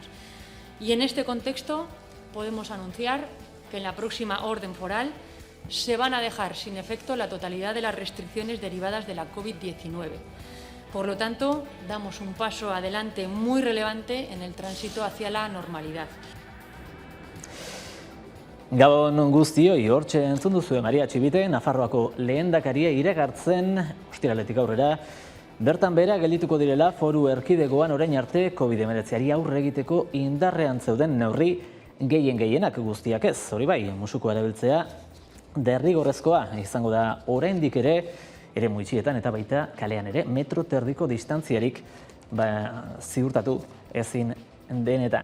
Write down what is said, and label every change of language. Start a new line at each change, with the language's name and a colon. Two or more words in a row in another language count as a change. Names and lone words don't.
Spanish: Y en este contexto podemos anunciar que en la próxima orden foral se van a dejar sin efecto la totalidad de las restricciones derivadas de la COVID-19. Por lo tanto, damos un paso adelante muy relevante en el tránsito hacia la normalidad.
Basque: Gabon guztioi, hortxe entzun duzue Maria Txibite, Nafarroako lehendakaria iragartzen ostiraletik aurrera, bertan behera geldituko direla foru erkidegoan orain arte COVID-19ari aurre egiteko indarrean zeuden neurri gehienak guztiak ez, hori bai, musuko erabiltzea derrigorrezkoa izango da oraindik ere muitxietan eta baita kalean ere metro terdiko distantziarik ziurtatu ezin denetan.